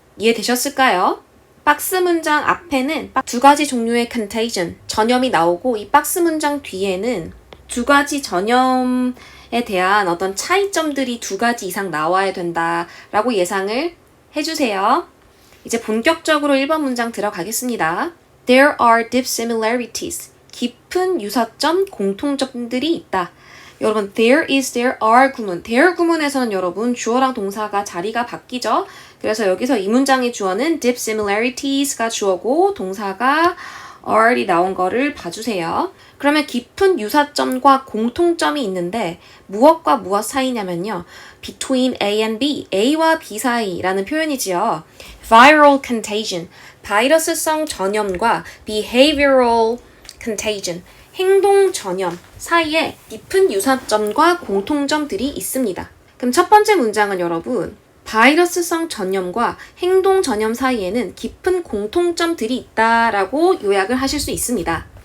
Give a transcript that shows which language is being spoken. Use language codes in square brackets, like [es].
[ko] 이해되셨을까요? 박스 문장 앞에는 두 가지 종류의 contagion, 전염이 나오고 이 박스 문장 뒤에는 두 가지 전염에 대한 어떤 차이점들이 2가지 이상 나와야 된다라고 예상을 해주세요. 이제 본격적으로 1번 문장 들어가겠습니다. [en] There are deep similarities. [ko] 깊은 유사점, 공통점들이 있다. 여러분, [en] there is, there are [ko] 구문. there 구문에서는 여러분 주어랑 동사가 자리가 바뀌죠. 그래서 여기서 이 문장의 주어는 [en] deep similarieties [ko] 가 주어고 동사가 are이 나온 거를 봐주세요. 그러면 깊은 유사점과 공통점이 있는데 무엇과 무엇 사이냐면요. [en] between A and B, [ko] A와 B 사이라는 표현이지요. [en] viral contagion, [ko] 바이러스성 전염과 [en] behavioral contagion, [ko] 행동 전염 사이에 깊은 유사점과 공통점들이 있습니다. 그럼 첫 번째 문장은 여러분, 바이러스성 전염과 행동 전염 사이에는 깊은 공통점들이 있다라고 요약을 하실 수 있습니다.